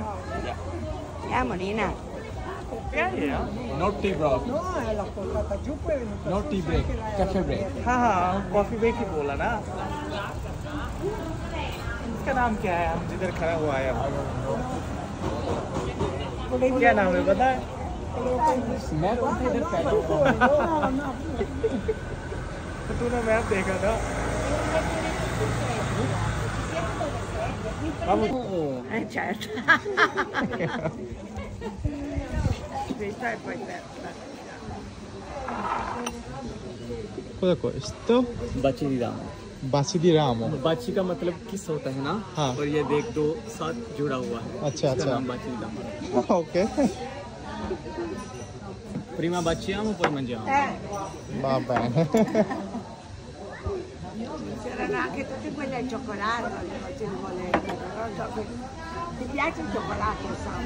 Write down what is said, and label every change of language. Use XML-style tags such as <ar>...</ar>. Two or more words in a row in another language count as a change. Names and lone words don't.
<it>Ya Molina.</it> <hi>क्या है यार?</hi> <en>No tea break. No tea break. Cafe break.</en> <hi>हाँ हाँ,</hi> <en>coffee break</en> <hi>ही बोला ना। इसका नाम क्या है? हम जिधर खड़ा हुआ है क्या नाम है पता है? मैं तो इधर पैदा हुआ। तो तूने मैप देखा था?</hi> <it>Certo. Cosa questo?</it> <hi>बच्ची दी राम। बाची दी राम। बच्ची का मतलब किस होता है ना? हाँ। और ये देख दो साथ जुड़ा हुआ है। अच्छा अच्छा। नाम बच्ची दी राम। ओके।</hi> <it>Prima baciamo poi mangiamo. Va bene. C'erano anche tutte quelle al cioccolato, le facevo volere, però so che ti piace il cioccolato, Sandra?</it>